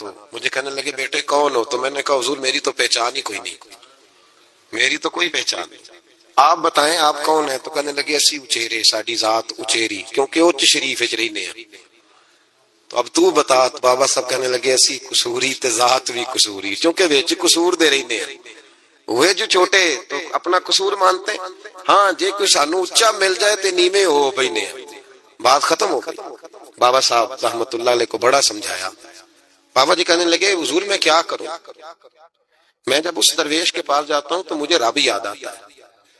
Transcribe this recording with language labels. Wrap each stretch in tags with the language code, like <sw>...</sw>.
<ur>تو مجھے کہنے لگے بیٹے کون ہو؟ تو میں نے کہا حضور میری تو پہچان ہی کوئی نہیں, میری تو کوئی پہچان نہیں, آپ بتائیں آپ کون ہیں؟ تو کہنے لگے</ur> <pa>اسی اچیرے, ساڈی ذات اچیری, کیونکہ اچ شریف وچ رہنے ہیں.</pa> <ur>تو اب تو بتا. تو بابا صاحب کہنے لگے</ur> <pa>اسی قصوری تے ذات بھی قصوری, کیونکہ وچ قصور دے رہنے ہیں.</pa> <ur>وہ جو چھوٹے تو اپنا قصور مانتے ہیں.</ur> <pa>ہاں جے کوئی سانو اچا مل جائے تے نیویں ہو بینے ہیں,</pa> <ur>بات ختم ہو گئی. بابا صاحب رحمت اللہ علیہ کو بڑا سمجھایا. بابا جی کہنے لگے حضور میں کیا کروں؟ میں جب اس درویش کے پاس جاتا ہوں تو مجھے رب یاد آتا ہے.</ur>